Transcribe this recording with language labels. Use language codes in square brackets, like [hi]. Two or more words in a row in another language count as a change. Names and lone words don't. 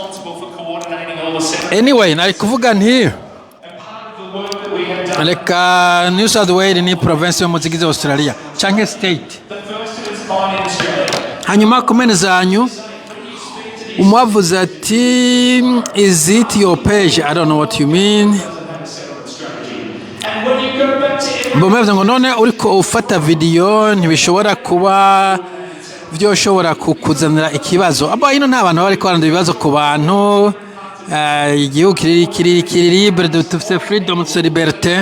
[rn] Anyway, nari kuvuga nti reka New South Wales ni province yo mu zigize Australia canke state. Hanyuma komene zanyu umwavuze ati [en] is it your page? I don't know what you mean. [rn] Mbomevye ngo none uriko ufata video ntibishobora kuba vyoshobora kukuzanira ikibazo. Aba ino nta bantu bariko baranda ibibazo ku bantu. Igihugu kiri libre, dufite freedom, dufite liberté.